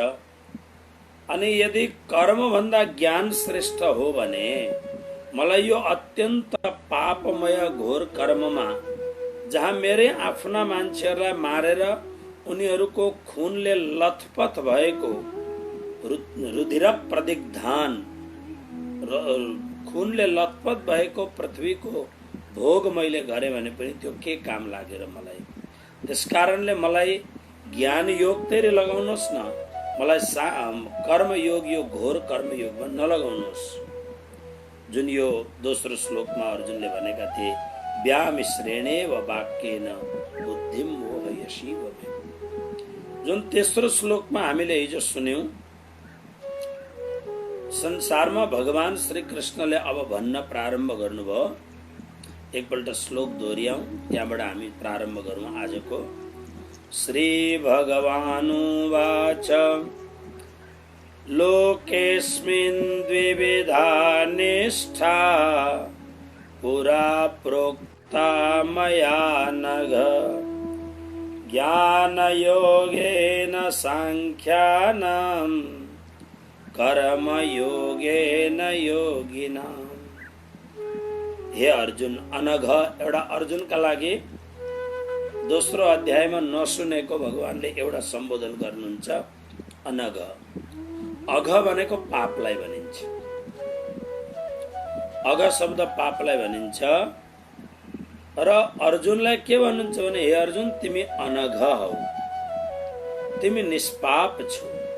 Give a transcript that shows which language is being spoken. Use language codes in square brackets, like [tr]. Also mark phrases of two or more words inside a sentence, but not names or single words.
[ne] अनि यदि कर्मभन्दा ज्ञान श्रेष्ठ हो भने मलाई यो अत्यन्त पापमय घोर कर्ममा, जहाँ मेरै आफ्ना मान्छेहरूलाई मारेर उनीहरूको खुनले लथपथ भएको [sa] रुधिर प्रदिग्धान, [ne] खुनले लथपथ भएको पृथ्वीको भोग मैले गरेँ भने पनि त्यो के काम लागेर मलाई। त्यसकारणले मलाई ज्ञान योग तेरे लगाउनुहोस् न, मलाई कर्म योग, यो घोर कर्म योगमा नलगाउनुहोस्। जुन यो दोस्रो श्लोकमा अर्जुनले भनेका थिए, [sa] व्यामिश्रेणेव वाक्येन बुद्धिम मोहयसी भवे। [ne] जुन तेस्रो श्लोकमा हामीले हिजो सुन्यौं, संसारमा भगवान श्री कृष्णले अब भन्न प्रारम्भ गर्नुभयो। एकपल्ट श्लोक दोहोऱ्याउँ, त्यहाँबाट हामी प्रारम्भ गरौँ आजको। [sa] श्री भगवानुवाच लोकेस्मिन् द्विविधा निष्ठा पुरा प्रोक्ता मया नघ ज्ञानयोगेन सांख्यानां कर्मयोगेन योगिनां। [ne] हे अर्जुन, अनघ एउटा अर्जुनका लागि दोस्रो अध्यायमा नसुनेको भगवानले एउटा सम्बोधन गर्नुहुन्छ, अनघ। अघ भनेको पापलाई भनिन्छ। अघ शब्द पापलाई भनिन्छ। र अर्जुनलाई के भन्नुहुन्छ भने, हे अर्जुन तिमी अनघ हौ, तिमी निष्पाप छौ।